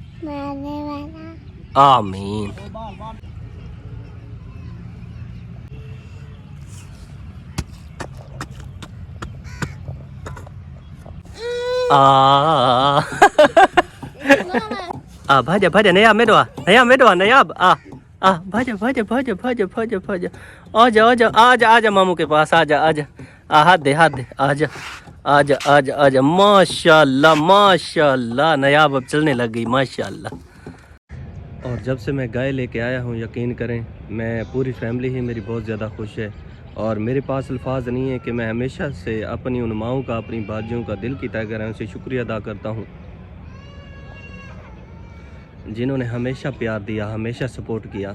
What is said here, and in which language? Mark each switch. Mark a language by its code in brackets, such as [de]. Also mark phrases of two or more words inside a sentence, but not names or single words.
[hi] आमीन। भाजा भाजा नया मेडवा, नया मेडवा, नया भाजा भाजा भाजा भाजा भाजा भाजा। आजा आजा आजा आजा मामू के पास, आजा आजा। हाथ दे हाथ दे, आजा आजा आजा आजा। माशाल्लाह माशाल्लाह, नयाब अब चलने लग गई माशाल्लाह। और जब से मैं गाय लेके आया हूँ, यकीन करें मैं पूरी फैमिली ही मेरी बहुत ज़्यादा खुश है। और मेरे पास अल्फाज नहीं है कि मैं हमेशा से अपनी उन माओं का, अपनी बाजियों का दिल की तह से शुक्रिया अदा करता हूँ, जिन्होंने हमेशा प्यार दिया, हमेशा सपोर्ट किया।